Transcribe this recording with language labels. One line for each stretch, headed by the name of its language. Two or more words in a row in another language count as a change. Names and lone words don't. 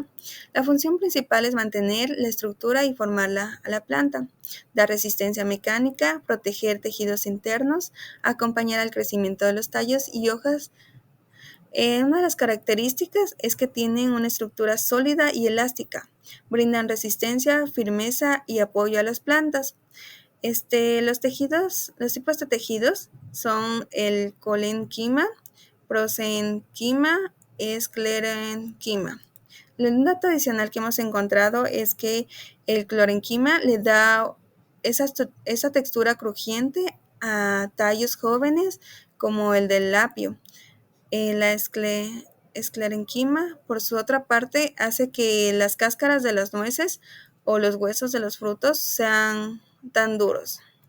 Spanish: La función principal es mantener la estructura y formarla a la planta, dar resistencia mecánica, proteger tejidos internos, acompañar al crecimiento de los tallos y hojas. Una de las características es que tienen una estructura sólida y elástica, brindan resistencia, firmeza y apoyo a las plantas. Los tipos de tejidos son el colenquima, prosenquima, esclerenquima. Un dato adicional que hemos encontrado es que el clorenquima le da esa textura crujiente a tallos jóvenes como el del apio. La esclerenquima, por su otra parte, hace que las cáscaras de las nueces o los huesos de los frutos sean tan duros.